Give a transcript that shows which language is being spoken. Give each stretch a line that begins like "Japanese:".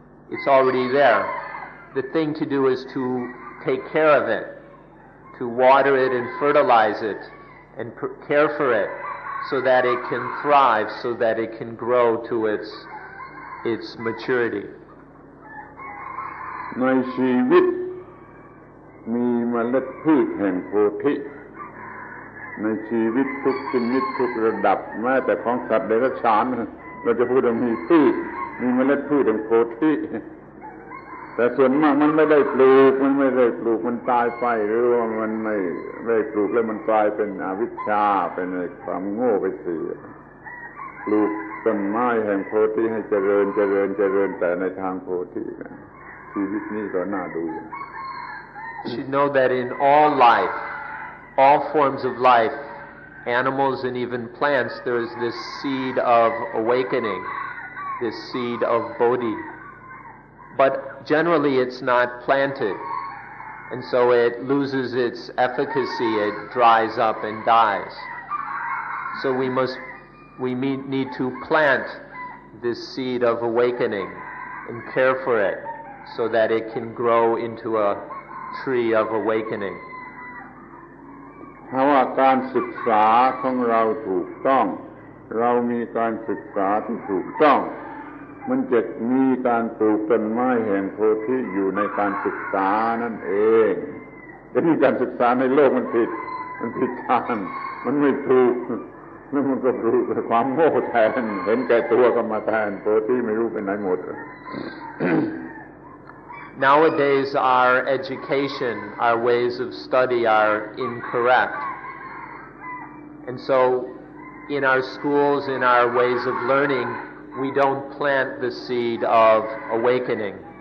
English: It's already there. The thing to do is to take care of it, to water it and fertilize it and care for it so that it can thrive, so that it can grow to its maturity.
Thai: ในชีวิตมีเมล็ดพืชแห่งโพธิในชีวิตทุกชนิดทุกระดับแม้แต่ของสัตว์เดรัจฉานเราจะพูดว่ามีพืชมีเมล็ดพืชแห่งโพธิ แต่ส่วนมากมันไม่ได้ปลูกมันตายไปหรือว่ามันไม่ได้ปลูกแล้วมันกลายเป็นอวิชชาเป็นความโง่ไปเสียปลูกต้นไม้แห่งโพธิให้เจริญแต่ในทางโพธิชีวิตนี้ก็น่าดู
English: You should know that in all life, all forms of life, animals and even plants, there is this seed of awakening, this seed of Bodhi. But generally it's not planted, and so it loses its efficacy, it dries up and dies. So we need to plant this seed of awakening and care for it so that it can grow into a tree of awakening.
Thai: ถ้าว่าการศึกษาของเราถูกต้องเรามีการศึกษาที่ถูกต้องมันจะมีการปลูกต้นไม้แห่งโพธิอยู่ในการศึกษานั่นเองแต่นี่การศึกษาในโลกมันผิดทางมันไม่ถูกแล้วมันก็ปลูกความโง่แทนเห็นแก่ตัวก็มาแทนโพธิไม่รู้ไปไหนหมด
English: Nowadays our education, our ways of study are incorrect. And so in our schools, in our ways of learning, we don't plant the seed of awakening.